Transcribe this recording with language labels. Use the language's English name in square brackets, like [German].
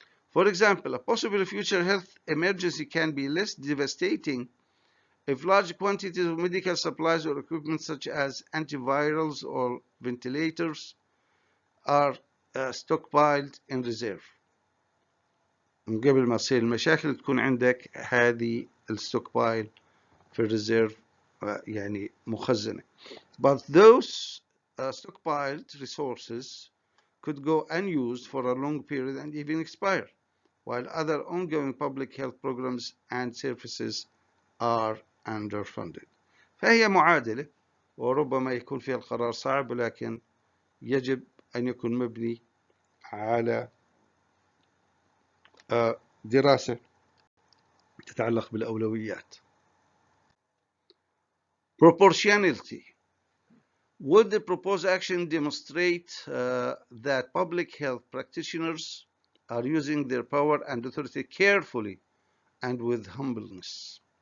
[English] For example, a possible future health emergency can be less devastating if large quantities of medical supplies or equipment such as antivirals or ventilators are stockpiled in reserve. [Arabic] من قبل ما تصير المشاكل تكون عندك هذه الستوكبايل في الريزيرف يعني مخزنة. [English] But those stockpiled resources could go unused for a long period and even expire, while other ongoing public health programs and services are underfunded. [Arabic] فهي معادلة وربما يكون فيها القرار صعب، ولكن يجب أن يكون مبني على دراسة تتعلق بالأولويات. [English] Proportionality. Would the proposed action demonstrate that public health practitioners are using their power and authority carefully and with humbleness?